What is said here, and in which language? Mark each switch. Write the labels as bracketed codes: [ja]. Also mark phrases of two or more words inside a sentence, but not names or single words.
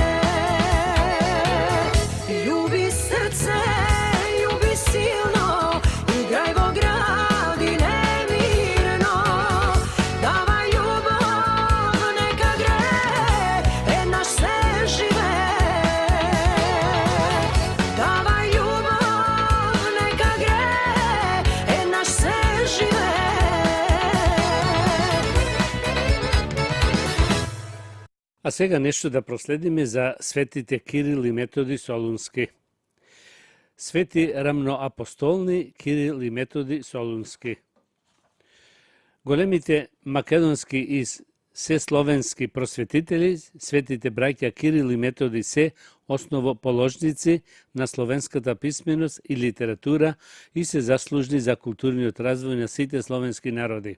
[mk] Ljubi srce, ljubi silno, igraj vo gradi nemirno, davaj ljubav neka gre, naš se žive. Davaj ljubav neka gre, naš se žive. А сега нешто да проследиме за светите Кирил и Методи Солунски. Свети рамноапостолни Кирил и Методи Солунски. Големите македонски и сесловенски просветители, светите браќа Кирил и Методи се основоположници на словенската писменост и литература и се заслужни за културниот развој на сите словенски народи.